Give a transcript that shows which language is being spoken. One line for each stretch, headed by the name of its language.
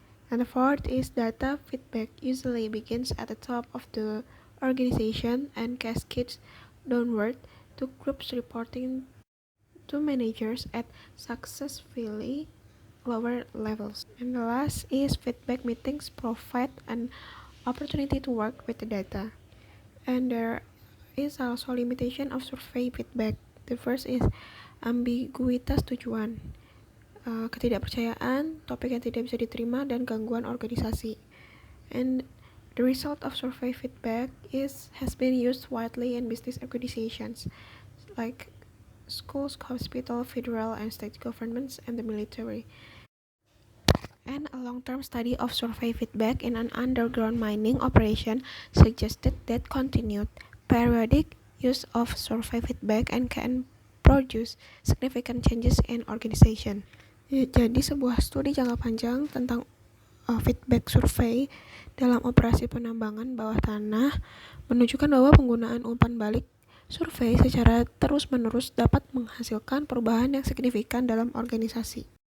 English: And the fourth is data feedback usually begins at the top of the organization and cascades downward to groups reporting to managers at successfully lower levels. And the last is feedback meetings provide an opportunity to work with the data. And there is also limitation of survey feedback. The first is
Indonesian: ambiguitas tujuan, ketidakpercayaan, topik yang tidak bisa diterima, dan gangguan organisasi.
English: And the result of survey feedback has been used widely in business organizations like schools, hospitals, federal and state governments, and the military. And a long-term study of survey feedback in an underground mining operation suggested that continued periodic use of survey feedback and can produce significant changes in organization.
Indonesian: Jadi sebuah studi jangka panjang tentang feedback survei dalam operasi penambangan bawah tanah menunjukkan bahwa penggunaan umpan balik survei secara terus-menerus dapat menghasilkan perubahan yang signifikan dalam organisasi.